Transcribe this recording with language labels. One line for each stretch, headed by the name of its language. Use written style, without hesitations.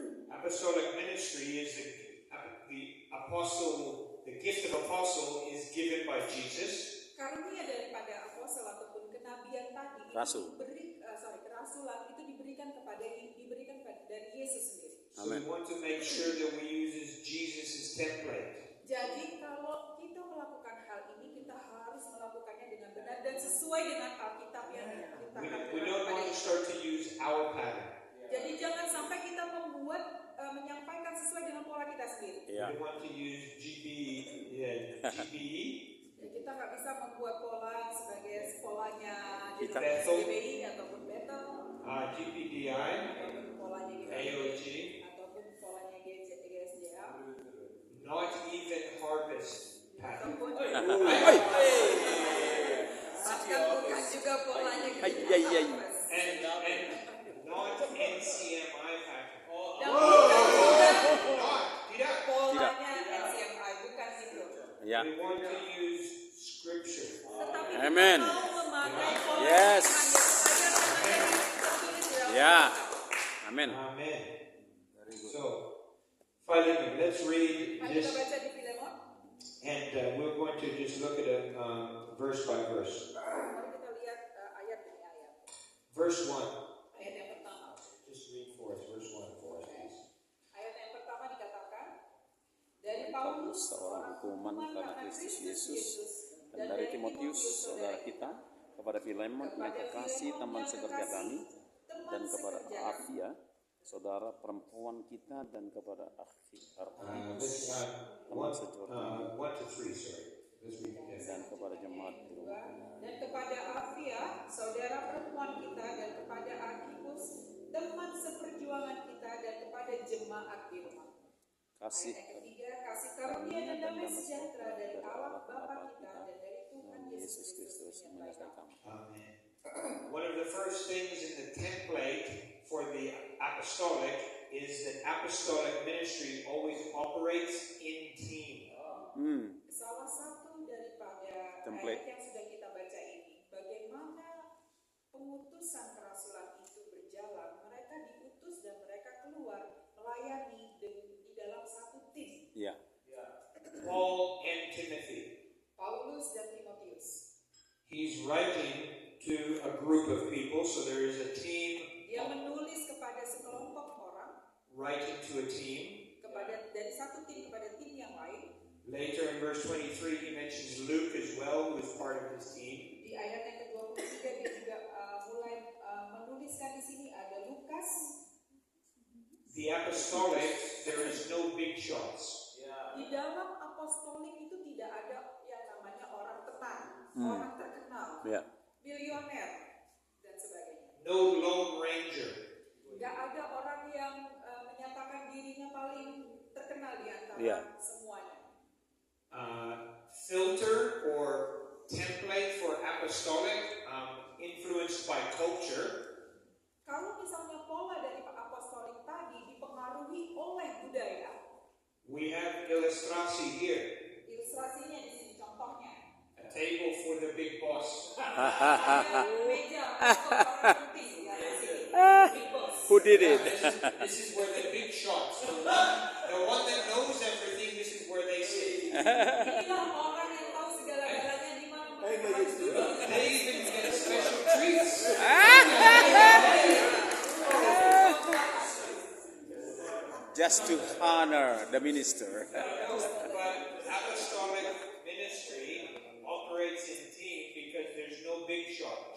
English: Apostolic ministry is the apostle, the gift of apostle is given by Jesus.
Indonesian: Karunia daripada apostol ataupun kenabian tadi Rasul. kerasulan itu diberikan dari Yesus sendiri.
English: So we want to make sure that we use Jesus' template.
Indonesian: Jadi kalau kita melakukan hal ini, kita harus melakukannya dengan benar dan sesuai dengan Alkitab yang kita
English: We don't want to start to use our pattern.
Indonesian: Jadi jangan sampai kita menyampaikan sesuai dengan pola kita sendiri. Ya.
English: We want to use GBE.
Indonesian: Ya, kita nggak bisa membuat pola sebagai polanya Kita. GBI ataupun Bethel, GPDI, ataupun polanya AOG, ataupun polanya GSJA,
English: not even harvest pattern.
Indonesian: ataupun Hai. bahkan bukan juga polanya Hai, hai, hai.
English: And not NCMI pattern.
Indonesian: dan bukan juga Tidak. polanya NCMI, bukan itu. Ya.
English: We want to use scripture.
Indonesian: Tetapi Amen. kita mau memakai pola
English: Yes.
Indonesian: Tuhan Yesus saja karena yang tertulis di dalam Ya. Alkitab. Amin.
English: Amen. So, Philemon, let's read
Indonesian: Mari
English: this.
Indonesian: kita baca di Filemon.
English: And we're going to just look at it verse by verse.
Indonesian: Mari kita lihat ayat demi ayat.
English: Verse 1.
Indonesian: Ayat yang pertama.
English: Just read for us, verse 1 for us, please.
Indonesian: Ayat yang pertama dikatakan, dari Paulus, seorang hukuman karena Kristus Yesus, dan dari Timotius, saudara kita, kepada Filemon yang kekasih teman sekerja kami, dan kepada Apphia, saudara perempuan kita, dan kepada Archippus, teman sekerja kami,
English: 1 to 3, sorry. Let's read it.
Indonesian: dan kepada jemaat di rumah. dan kepada Apphia, saudara perempuan kita, dan kepada Archippus, teman seperjuangan kita, dan kepada jemaat di rumah. Kasih Ayat yang ketiga, kasih karunia dan damai sejahtera dari Allah Bapa kita dan dari Tuhan Yesus Kristus menyertai kamu. Amen.
English: One of the first things in the template for the apostolic is that apostolic ministry always operates in team.
Indonesian: Salah satu daripada
English: Template.
Indonesian: ayat yang sudah kita baca ini, bagaimana pengutusan kerasulan itu berjalan, mereka diutus dan mereka keluar melayani di dalam satu tim. Ya,
English: Paul and Timothy.
Indonesian: Paulus dan Timotius.
English: He's writing to a group of people, so there is a team
Indonesian: Dia menulis kepada sekelompok orang,
English: writing to a team.
Indonesian: dari satu tim kepada tim yang lain.
English: Later in verse 23, he mentions Luke as well, who is part of his team.
Indonesian: Di ayat yang ke-23 dia juga mulai menuliskan di sini ada Lukas.
English: The apostolic, there is no big shots.
Indonesian: Di dalam apostolik itu tidak ada yang namanya orang tenar, orang terkenal, ya, milioner dan sebagainya.
English: No lone ranger.
Indonesian: Tidak ada orang yang menyatakan dirinya paling terkenal di antara Ya. semuanya.
English: Filter or template for apostolic, influenced by culture.
Indonesian: Kalau misalnya pola dari apostolik tadi dipengaruhi oleh budaya,
English: We have illustration here.
Indonesian: ilustrasinya di sini contohnya.
English: A table for the big boss.
Indonesian: Ada meja untuk orang penting ya di sini.
English: Big boss. who did it? This is where the big shots. The one that knows everything, this is where they sit.
Indonesian: Inilah orang yang tahu segala-galanya di mana mereka harus duduk.
English: They even get special treats. Just to honor the minister. But apostolic ministry operates in team because there's no big shot.